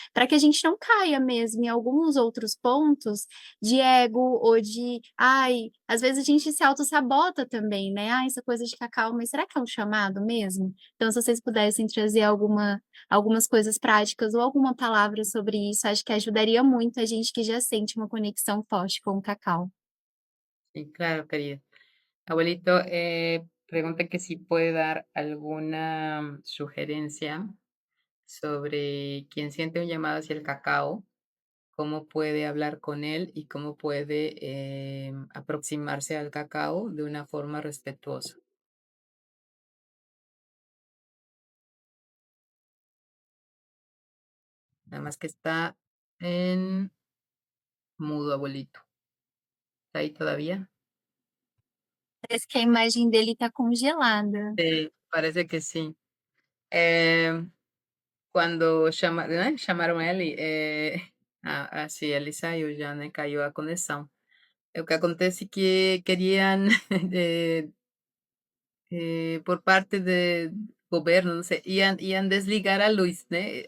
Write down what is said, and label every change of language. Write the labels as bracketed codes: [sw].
[pt] Para que a gente não caia mesmo em alguns outros pontos de ego ou de, ai, às vezes a gente se autossabota também, né? Ah, essa coisa de cacau, mas será que é um chamado mesmo? Então, se vocês pudessem trazer algumas coisas práticas ou alguma palavra sobre isso, acho que ajudaria muito a gente que já sente uma conexão forte com o cacau. [es] Sí, claro, querida. Abuelito, pregunta que si puede dar alguna sugerencia sobre quien siente un llamado hacia el cacao, cómo puede hablar con él y cómo puede aproximarse al cacao de una forma respetuosa. Nada más que está en mudo, abuelito. ¿Está ahí todavía? [pt] Parece que a imagem dele tá congelada. [es] Sí, parece que sí. [pt] Em, Quando né, chamaram ele, assim, ele saiu já, né, caiu a conexão. O que acontece que queriam, eh, por parte do governo, não sei, iam desligar a luz, né?